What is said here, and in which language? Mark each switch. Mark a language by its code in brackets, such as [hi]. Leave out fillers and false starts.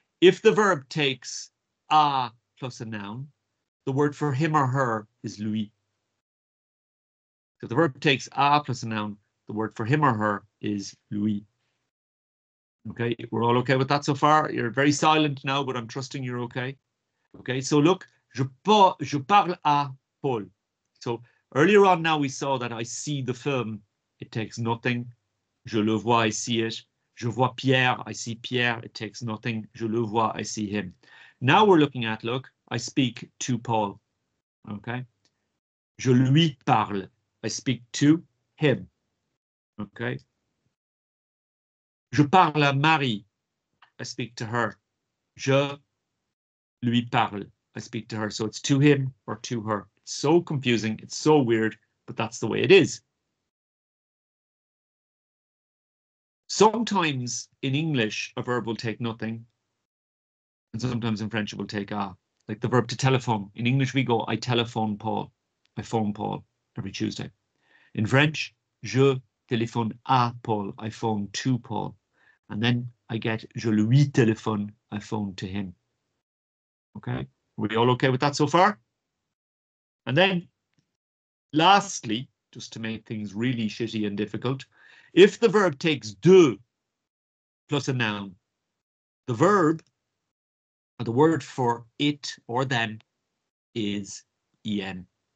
[en] If the verb takes a plus a noun, the word for him or her is lui. So the verb takes a plus a noun, the word for him or her is lui. Okay, we're all okay with that so far? You're very silent now, but I'm trusting you're okay. Okay, so look, [fr] je parle à Paul. [en] So earlier on now we saw that I see the film, it takes nothing. [fr] Je le vois, [en] I see it. [fr] Je vois Pierre, [en] I see Pierre, it takes nothing. [fr] Je le vois, [en] I see him. Now we're looking at, look, I speak to Paul. Okay. [fr] Je lui parle. [en] I speak to him. Okay. [fr] Je parle à Marie. [en] I speak to her. [fr] Je lui parle. I speak to her. [en] So it's to him or to her. It's so confusing. It's so weird, but that's the way it is. Sometimes in English, a verb will take nothing. And sometimes in French, it will take a. Like the verb to telephone. In English, we go, I telephone Paul. I phone Paul every Tuesday. In French, [fr] je téléphone à Paul. [en] I phone to Paul. And then I get [fr] je lui téléphone. [en] I phone to him. Okay. Are we all okay with that so far? And then lastly, just to make things really shitty and difficult, if the verb takes de plus a noun, the verb, or the word for it or them, is en.